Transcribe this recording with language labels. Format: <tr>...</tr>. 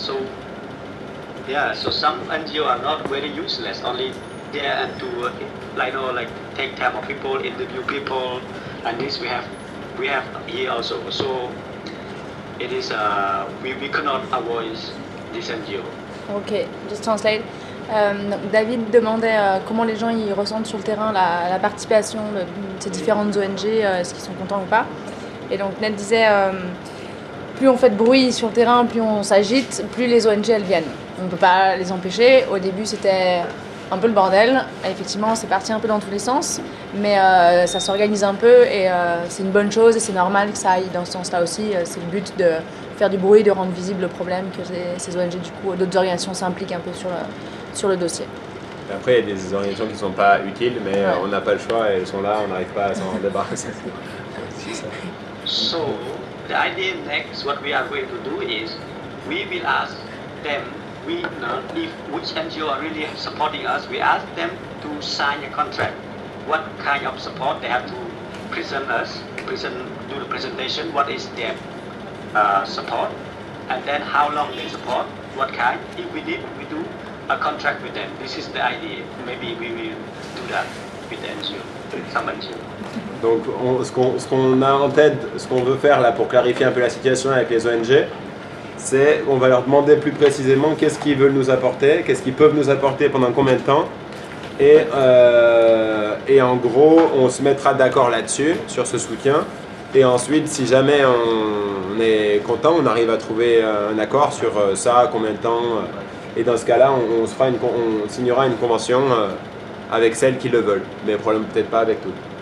<en>So so some NGO are not very useless, only there and to take time of people, interview people, and this we have here also. So it is we cannot avoid this NGO. Ok, just translate.</en> <fr>David demandait comment les gens ils ressentent sur le terrain la participation de ces différentes ONG, est-ce qu'ils sont contents ou pas. Et donc Ned disait plus on fait de bruit sur le terrain, plus on s'agite, plus les ONG elles viennent. On ne peut pas les empêcher. Au début c'était un peu le bordel. Effectivement c'est parti un peu dans tous les sens, mais ça s'organise un peu et c'est une bonne chose et c'est normal que ça aille dans ce sens-là aussi. C'est le but de faire du bruit, de rendre visible le problème, que ces ONG du coup, d'autres organisations s'impliquent un peu sur le dossier. Et après, il y a des organisations qui ne sont pas utiles, mais on n'a pas le choix et elles sont là, on n'arrive pas à s'en débarrasser.</fr> <en>So the idea next, what we are going to do is we will ask them, if which NGO are really supporting us, we ask them to sign a contract. What kind of support they have to present us, do the presentation, what is their support, and then how long they support, what kind. If we need, we do a contract with them. This is the idea. Maybe we will do that with the NGO, some NGO.</en> <fr>Donc ce qu'on a en tête, ce qu'on veut faire là pour clarifier un peu la situation avec les ONG, c'est on va leur demander plus précisément qu'est-ce qu'ils veulent nous apporter, qu'est-ce qu'ils peuvent nous apporter pendant combien de temps, et en gros on se mettra d'accord là-dessus, sur ce soutien, et ensuite si jamais on est content, on arrive à trouver un accord sur ça, combien de temps, et dans ce cas-là on signera une convention avec celles qui le veulent, mais probablement peut-être pas avec toutes.</fr>